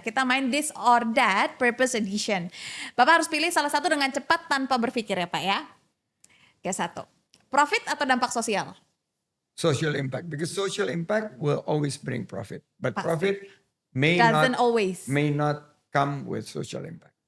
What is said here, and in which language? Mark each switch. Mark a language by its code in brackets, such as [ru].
[id] Kita main [en] this or that purpose edition. [id] Bapak harus pilih salah satu dengan cepat tanpa berpikir ya Pak ya. Oke, 1. Profit atau dampak sosial? [en] Social impact, because social impact will always bring profit. But [id] Pasti. [en] profit may not come with social impact.